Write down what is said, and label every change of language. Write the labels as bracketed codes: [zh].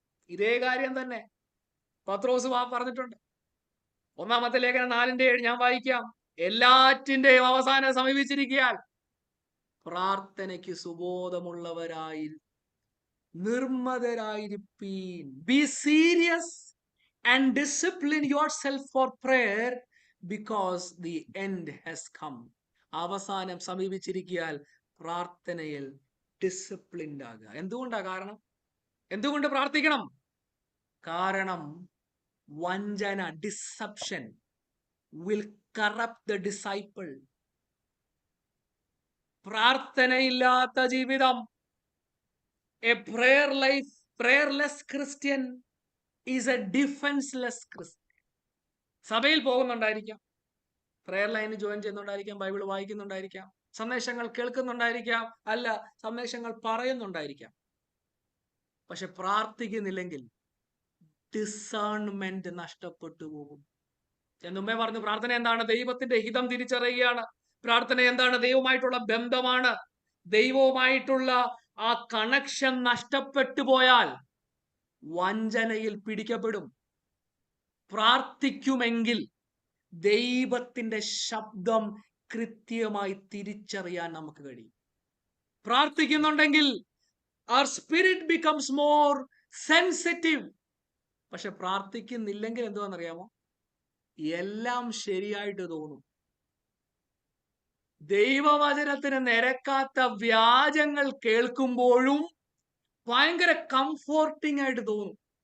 [ml] ഇതേ കാര്യം തന്നെ പത്രോസ് പറഞ്ഞിട്ടുണ്ട്. 1-ാമത്തെ ലേഖനം 4-7 ഞാൻ വായിക്കാം. എല്ലാറ്റിന്റെയും അവസാനം സമീപിച്ചിരിക്കാൻ പ്രാർത്ഥനയ്ക്ക് സുബോധമുള്ളവരായി നിർമ്മതരായിരിപ്പീൻ. [en] Be serious and discipline yourself for prayer because the end has come. [ml] അവസാനം സമീപിച്ചിരിക്കാൻ പ്രാർത്ഥനയിൽ ഡിസിപ്ലിൻഡ് ആകുക. എന്തുകൊണ്ട് പ്രാർത്ഥിക്കണം? കാരണം വഞ്ചന, [en] Deception will corrupt the disciple. [ml] പ്രാർത്ഥനയില്ലാത്ത ജീവിതം, [en] a prayerless Christian is a defenseless Christian. [ml] സഭയിൽ പോകുന്നുണ്ടായിരിക്കാം, പ്രയർ ലൈനിൽ ജോയിൻ ചെയ്യുന്നുണ്ടായിരിക്കാം, ബൈബിൾ വായിക്കുന്നുണ്ടായിരിക്കാം, സന്ദേശങ്ങൾ കേൾക്കുന്നുണ്ടായിരിക്കാം, അല്ല സന്ദേശങ്ങൾ പറയുന്നുണ്ടായിരിക്കാം. പക്ഷെ പ്രാർത്ഥിക്കുന്നില്ലെങ്കിൽ ഡിസേൺമെന്റ് നഷ്ടപ്പെട്ടു പോകും. ഞാൻ മുമ്പേ പറഞ്ഞു, പ്രാർത്ഥന എന്താണ്? ദൈവത്തിന്റെ ഹിതം തിരിച്ചറിയുകയാണ്. പ്രാർത്ഥന എന്താണ്? ദൈവമായിട്ടുള്ള ബന്ധമാണ്. ദൈവവുമായിട്ടുള്ള ആ കണക്ഷൻ നഷ്ടപ്പെട്ടു പോയാൽ വഞ്ചനയിൽ പിടിക്കപ്പെടും. പ്രാർത്ഥിക്കുമെങ്കിൽ ദൈവത്തിന്റെ ശബ്ദം കൃത്യമായി തിരിച്ചറിയാൻ നമുക്ക് കഴിയും. പ്രാർത്ഥിക്കുന്നുണ്ടെങ്കിൽ [en] our spirit becomes more sensitive. [ml] പക്ഷെ പ്രാർത്ഥിക്കുന്നില്ലെങ്കിൽ എന്തുവാണെന്നറിയാമോ? എല്ലാം ശരിയായിട്ട് തോന്നും. ദൈവവചനത്തിന് നിരക്കാത്ത വ്യാജങ്ങൾ കേൾക്കുമ്പോഴും ഭയങ്കര കംഫോർട്ടിംഗ് ആയിട്ട് തോന്നും.